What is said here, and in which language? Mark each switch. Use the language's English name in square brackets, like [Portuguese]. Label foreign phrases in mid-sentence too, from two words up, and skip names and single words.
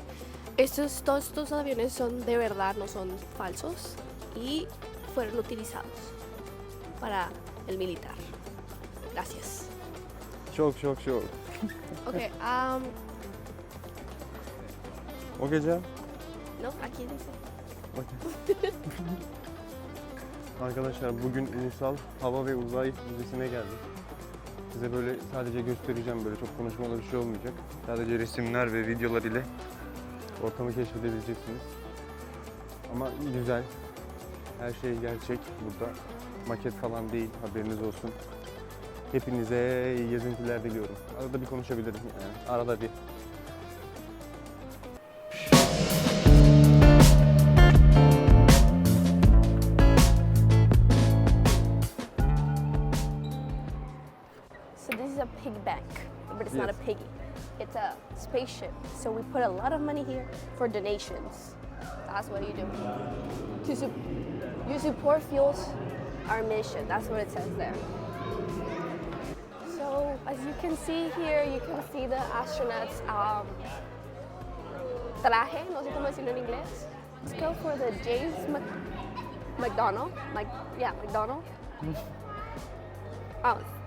[Spanish] Todos estos aviones son de verdad, no son falsos y fueron utilizados para el militar. Gracias. [Turkish] Çok. [English] Okay, [Turkish] Okey canım. [Spanish] no, aquí dice. [Turkish] Okey. Arkadaşlar bugün Ulusal Hava ve Uzay Müzesi'ne geldik. Size böyle sadece göstereceğim, böyle çok konuşmalı bir şey olmayacak. Sadece resimler ve videolar ile ortamı keşfedebileceksiniz. Ama güzel. Her şey gerçek burada. Maket falan değil, haberiniz olsun. Hepinize iyi gezintiler diliyorum. Arada bir konuşabilirim yani. Arada bir. [English] So this is a pig bank, but it's not a piggy. It's a spaceship. So we put a lot of money here for donations. That's what you do. You support fuels our mission. That's what it says there. So as you can see here, you can see the astronauts [Spanish] traje, no sé cómo decirlo en inglés. [English] Let's go for the McDonnell. McDonnell. Oh.